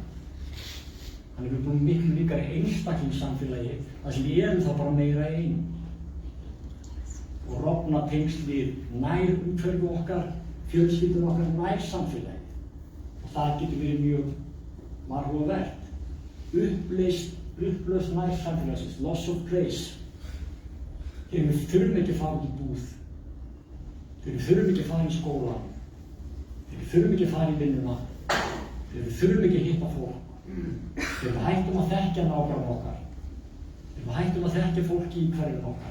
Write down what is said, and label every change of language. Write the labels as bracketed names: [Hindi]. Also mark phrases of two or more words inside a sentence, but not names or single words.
[Icelandic] Þannig við búum miklu líkari einstaklingssamfélagi, þar sem við erum þá bara meira einn. Og rofna tengsl við nær umhverfi okkar, fjölskyldur okkar nær samfélagi. Og það getur verið mjög margvert. Upplausn nær samfélagsins, [English] loss of place. [Icelandic] Þegar við þurfum ekki að fara út í búð. Þegar við þurfum ekki að fara í skóla. Þegar við þurfum ekki að fara í vinnuna. Þegar við þurfum ekki að hitta fólk. Þegar við hættum að þekkja nágranna okkar. Þegar við hættum að þekkja fólki í hverjum okkar.